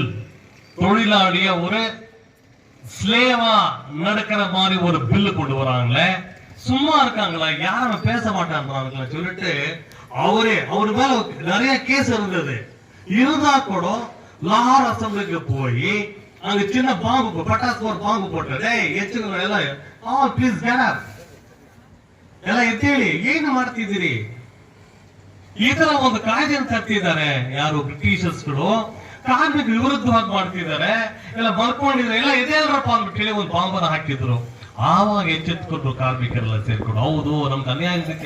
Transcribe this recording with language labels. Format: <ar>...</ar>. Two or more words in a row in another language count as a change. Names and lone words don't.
<ta>தொழிலாளிய ஒரு ஸ்லேவா நடக்கிற மாதிரி ஒரு பில்லு கொண்டு வராங்களே. சும்மா இருக்காங்களா? யாரும் பேச மாட்டாங்க சொல்லிட்டு அவரு மேல நிறைய கேஸ் இருந்தது. இருந்தா கூட லாஹோர் அசம்பிளிக்கு போய் அங்க சின்ன பாம்பு பட்டாசு ஒரு பாம்பு போட்டு ಎಚ್ಚುಗಳು எல்லாம்</ta> <en>please get up</en> <kn>ಎಲ್ಲ ಎತ್ತೇಳಿ ಏನು ಮಾಡ್ತಿದ್ದೀರಿ? ಈ ತರ ಒಂದು ಕಾಯ್ದೆಯನ್ನು ತರ್ತಿದ್ದಾರೆ ಯಾರು ಬ್ರಿಟಿಷರ್ಸ್ಗಳು. ಕಾರ್ಮಿಕ ವಿರುದ್ಧವಾಗಿ ಮಾಡ್ತಿದ್ದಾರೆ. ಎಲ್ಲ ಬರ್ಕೊಂಡಿದ್ರೆ ಎಲ್ಲ ಎದೇಳ್ರಪ್ಪ ಅಂದ್ಬಿಟ್ಟು ಒಂದು ಬಾಂಬನ್ನ ಹಾಕಿದ್ರು. ಆವಾಗ ಎಚ್ಚೆತ್ಕೊಂಡ್ರು ಕಾರ್ಮಿಕರೆಲ್ಲ ಸೇರ್ಕೊಂಡು, ಹೌದು ನಮ್ಗೆ ಅನ್ಯಾಯ ಇದೆ.</kn>